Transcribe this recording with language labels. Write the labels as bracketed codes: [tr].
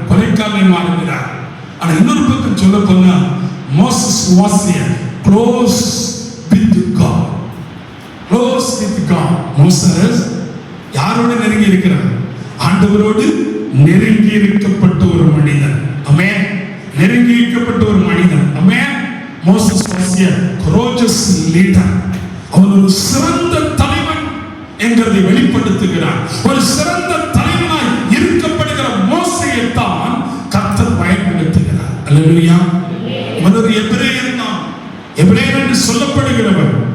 [ta] கொலைக்காரனை மாறுகிறார். ஆனா இன்னொரு பக்கம் சொல்ல போனா [en] Moses was close with God. Close with God. [ta] Moses யாரோடு நெருங்கி இருக்கிறார்? ஆண்டவரோடு நெருங்கி இருக்கப்பட்ட ஒரு மனிதன். ஆமென். நெருங்கி இருக்கப்பட்ட ஒரு மனிதன். ஆமென். [en] Moses was a courageous leader. [ta] அவன் ஒரு சிறந்த தலைவன் என்கிறதை வெளிப்படுத்துகிறார். ஒரு சிறந்த தலைவனாய் இருக்கப்படுகிற மோசேயை தான் கர்த்தர் பயன்படுத்துகிறார். அல்லேலூயா. அவன் ஒரு எபிரேயன் தான். எபிரேயன் என்று சொல்லப்படுகிறவர்.